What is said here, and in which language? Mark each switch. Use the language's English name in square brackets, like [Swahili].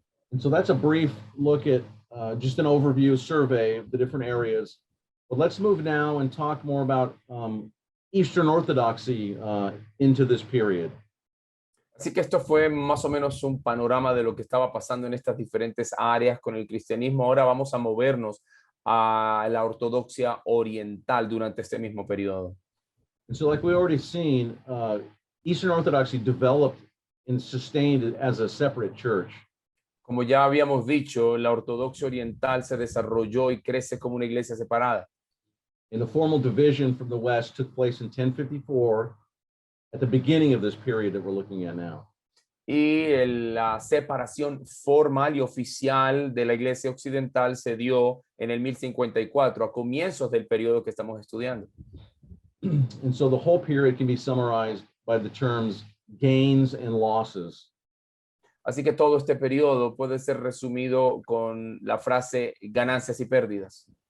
[English] And so that's a brief look at just an overview survey of the different areas. But let's move now and talk more about Eastern Orthodoxy into this period. [Spanish] Así que esto fue más o menos un panorama de lo que estaba pasando en estas diferentes áreas con el cristianismo. Ahora vamos a movernos a la ortodoxia oriental durante este mismo periodo. [English] And so like we already seen, Eastern Orthodoxy developed and sustained as a separate church. [Spanish] Como ya habíamos dicho, la ortodoxia oriental se desarrolló y crece como una iglesia separada. [English] And the formal division from the West took place in 1054 at the beginning of this period that we're looking at now. [Spanish] Y la separación formal y oficial de la iglesia occidental se dio en el 1054, a comienzos del periodo que estamos estudiando. [English] And so the whole period can be summarized by the terms gains and losses. [Spanish] Así que todo este periodo puede ser resumido con la frase ganancias y pérdidas.